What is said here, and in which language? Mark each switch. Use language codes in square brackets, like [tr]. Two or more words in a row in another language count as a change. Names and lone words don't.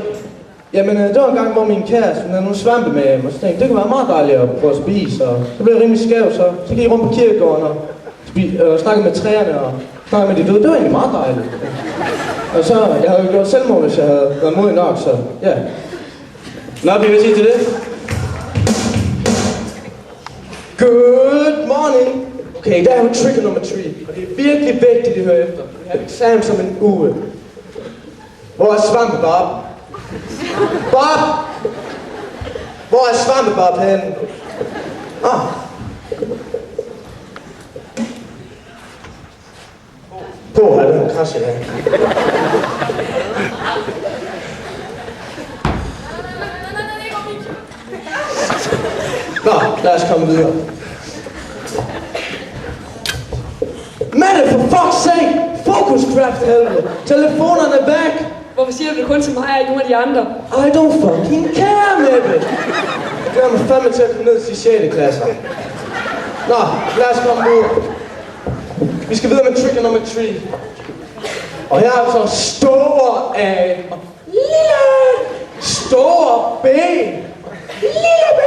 [da] Jamen, det var en gang, hvor min kæreste, hun havde nogle svampe med hjem, og så tænkte jeg, det kunne være meget dejligt at prøve at spise, og så blev jeg rimelig skæv, så gik jeg rundt på kirkegården og snakkede med træerne, og snakkede med de døde. Det var egentlig meget dejligt. Og så, jeg havde jo gjort selvmord, hvis jeg havde været modig nok, så ja. Nå, vi vil sige til det. [en] Good morning. [da] Okay, der er jo trigger nummer 3, og det er virkelig vigtigt, at høre efter. Vi har eksamen som en uge. Hvor er Svampebob? Bob! Hvor er Svampebob henne? Ah. Hvor er den krasse her? Nå, lad os komme videre. Mette, [en] for fuck's sake! [da] Focuscraft, helvede! Telefonerne er væk! Hvorfor siger du det kun til mig og ikke nogen af de andre? [en] I don't fucking care, [da] Mette! Jeg glæder mig fandme til at komme ned til 6. klasse. Nå, lad os komme ud. Vi skal videre med trigger nummer 3. Og her er så store A og lille store B. Lille B.